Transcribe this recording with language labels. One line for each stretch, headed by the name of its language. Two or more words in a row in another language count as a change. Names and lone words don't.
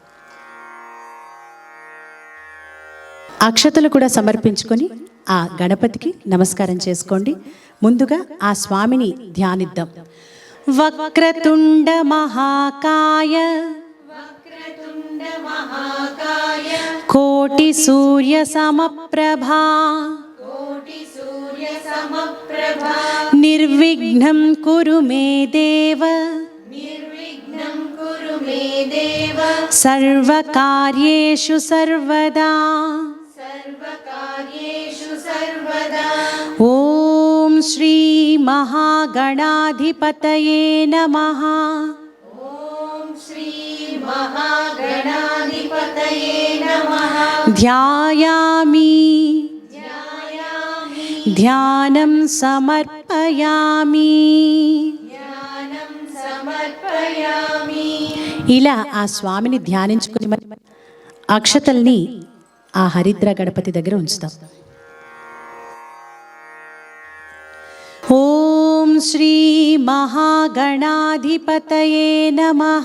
Telugu: అక్షతలు కూడా సమర్పించుకొని ఆ గణపతికి నమస్కారం చేసుకోండి. ముందుగా ఆ స్వామిని ధ్యానిద్దాం.
Sanskrit: వక్రతుండ మహాకాయ, కోటి సూర్య సమప్రభా, समप्रभा निर्विघ्नं कुरु मे देव निर्विघ्नं कुरु मे देव सर्वकार्येषु सर्वदा सर्वकार्येषु सर्वदा ॐ श्री महागणाधिपतये नमः ॐ श्री महागणाधिपतये नमः ध्यायामि ध्यायामि ध्यानं సమర్పయామి జ్ఞానం సమర్పయామి
Telugu: ఇలా ఆ స్వామిని ధ్యానించుకుని అక్షతల్ని ఆ హరిద్ర గణపతి దగ్గర ఉంచుతాం.
Sanskrit: ఓం శ్రీ మహాగణాధిపతయే నమః